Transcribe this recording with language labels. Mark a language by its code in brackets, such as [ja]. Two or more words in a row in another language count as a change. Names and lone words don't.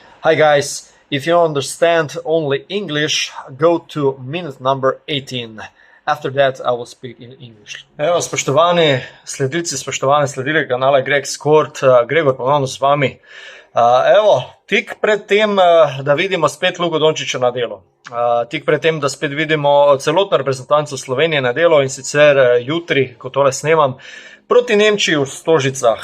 [en] Hi guys, if you understand only English, go to minute number 18. After that I will speak in English. [sl] Evo, spoštovani sledilci, spoštovane sledile kanala Greg Skort, Gregor ponovno z vami. Evo, tik pred tem, da vidimo spet Luko Dončića na delu. Tik pred tem, da spet vidimo celotno reprezentanco Slovenije na delu in sicer jutri, ko tole snemam, proti Nemčiji v Stožicah.